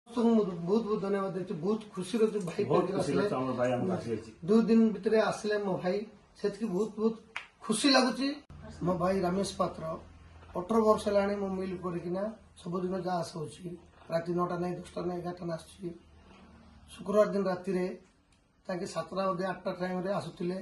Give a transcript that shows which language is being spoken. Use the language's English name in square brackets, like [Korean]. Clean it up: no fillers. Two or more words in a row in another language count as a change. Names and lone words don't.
[Odia] ସମସ୍ତଙ୍କୁ ମୁଁ ବହୁତ ବହୁତ ଧନ୍ୟବାଦ ଦେଉଛି। ବହୁତ ଖୁସିର ଭାଇ ଆସିଲେ ଭାଇ ହମ ଆସି 2 दिन ଭିତରେ ଆସିଲେ ମୋ ଭାଇ, ସେତିକି ବହୁତ ବହୁତ ଖୁସି ଲାଗୁଛି। ମୋ ଭାଇ ରମେଶ ପାତ୍ର 18 ବର୍ଷ ହେଲାଣି ମୁଁ ମିଲ୍ କରିକିନା ସବୁଦିନ ଯାହା ଆସୁଛି, ରାତି 9ଟା ନାହିଁ 10ଟା ନାହିଁ 11ଟା ଆସୁଛି। ଶୁକ୍ରବାର ଦିନ ରାତିରେ ତାଙ୍କେ 7ଟା ବୋଧେ 8ଟା ଟାଇମ୍ରେ ଆସୁଥିଲେ।